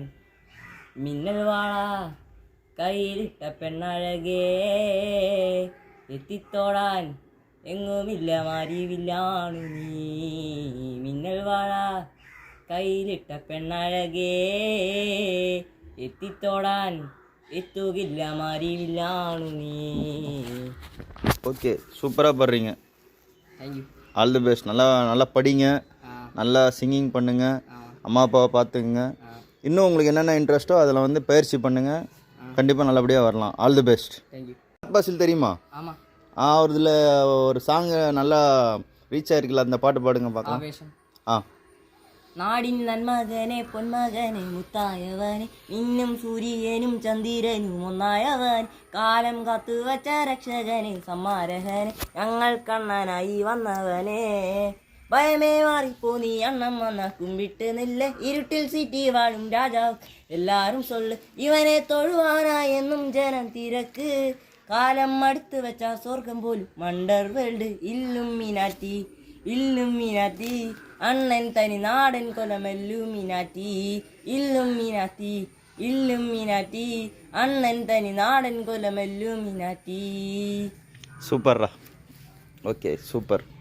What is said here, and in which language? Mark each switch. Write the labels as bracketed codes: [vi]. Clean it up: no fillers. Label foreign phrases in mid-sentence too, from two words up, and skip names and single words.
[ml] മിന്നൽ വാള കയ്യിലിട്ട പെണ്ണഴകേ, എത്തിത്തോടാൻ എങ്ങുമില്ല മാരിവില്ലാണു നീ, മിന്നൽ വാള കയ്യിലിട്ട പെണ്ണഴകേ, എത്തിത്തോടാൻ എത്തുകില്ല മാരിവില്ലാണു നീ. [ta] ஓகே, சூப்பராக பாடுறீங்க. தேங்க்யூ. [en] All the best. [ta] நல்லா நல்லா படிங்க, நல்லா சிங்கிங் பண்ணுங்கள், அம்மா அப்பாவை பார்த்துக்குங்க. இன்னும் உங்களுக்கு என்னென்ன இன்ட்ரெஸ்ட்டோ அதில் வந்து பயிற்சி பண்ணுங்கள், கண்டிப்பாக நல்லபடியாக வரலாம். [en] All the best. [ta] தேங்க்யூ. பாசில் தெரியுமா? ஆமாம். ஒரு இதில் ஒரு சாங்கு நல்லா ரீச் ஆகிருக்குல்ல, அந்த பாட்டு பாடுங்க பார்க்கலாம். ആവേശം. ஆ. [ml] നാടിൻ നന്മകനെ പൊന്മകനെ മുത്തായവനെ, മിന്നും സൂര്യനും ചന്ദ്രനും ഒന്നായവൻ, കാലം കാത്തുവച്ച രക്ഷകനെ സമ്മാരഹനെ, ഞങ്ങൾ കണ്ണനായി വന്നവനെ, ഭയമേ മാറിപ്പോ നീ അണ്ണം വന്ന കുമ്പിട്ട് നില്ല, ഇരുട്ടിൽ സിറ്റി വാഴും രാജാവ് എല്ലാരും സൊല്ല്, ഇവനെ തൊഴുവാനായെന്നും ജനം തിരക്ക്, കാലം അടുത്ത് വെച്ച സ്വർഗം പോലും [en] under world, [ml] ഇല്ലുമിനാറ്റി ഇല്ലുമിനാറ്റി, അണ്ണൻ തനി നാടൻ കൊലമെല്ലുമിനാറ്റി, ഇല്ലുമിനാറ്റി ഇല്ലുമിനാറ്റി, അണ്ണൻ തനി നാടൻ കൊലമെല്ലുമിനാറ്റി. [ta] சூப்பர்ரா. ஓகே, சூப்பர்.